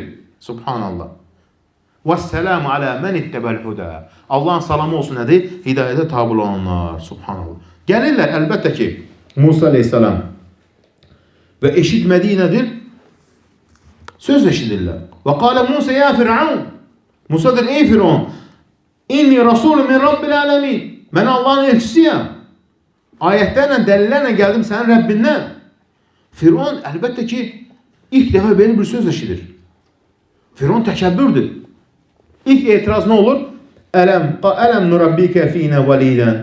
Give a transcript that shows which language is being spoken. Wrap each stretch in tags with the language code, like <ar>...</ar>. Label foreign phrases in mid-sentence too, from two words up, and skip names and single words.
<ar>Subhanallah. Vəssəlamu alə mən ittəbəl hudə.</ar> <az>Allahın salamı olsun nədir? Hidayətə tabi olanlar. Subhanallah. Gəlirlər, əlbəttə ki, Musa aleyhisselam və eşitmədiyi nədir? Söz eşidirlər.</az> <ar>Və qalə Musa ya Firavun.</ar> <tr>Musa der, ey Firavun,</tr> <ar>inni rasulun min Rabbil ələmin.</ar> <az>Mən Allah'ın elçisiyəm. Ayətlərlə, dəlillərlə gəldim sənin Rəbbindən. Firavun əlbəttə ki, ilk dəfə belə bir söz eşidir. Firavun təkəbbürdür. İlk etiraz nə olur?</az> <ar>Ələm nurabbikə finə validən.</ar>